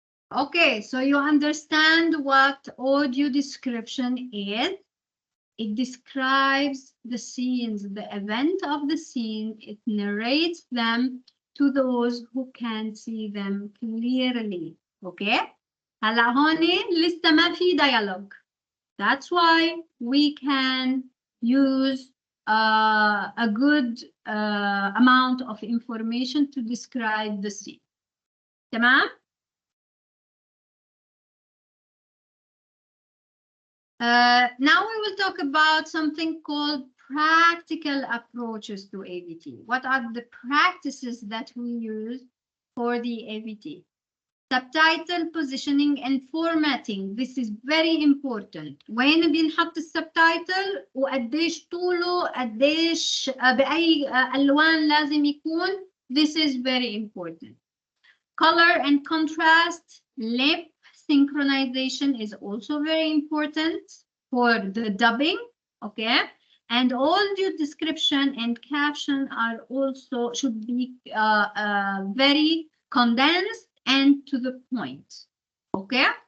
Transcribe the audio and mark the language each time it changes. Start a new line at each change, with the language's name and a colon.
English: Okay, so you understand what audio description is. It describes the scenes, the event of the scene. It narrates them to those who can see them clearly. Okay?
Arabic: هلا هون لسه ما في dialogue.
English: That's why we can use a good amount of information to describe the scene.
Arabic: تمام؟
English: Now we will talk about something called practical approaches to AVT. What are the practices that we use for the AVT? Subtitle positioning and formatting. This is very important.
Arabic: وين بينحط السبتايتل وقديش طوله قديش بأي ألوان لازم يكون.
English: This is very important. Color and contrast, lip synchronization is also very important for the dubbing, okay? And audio description and caption are also should be very condensed and to the point, okay?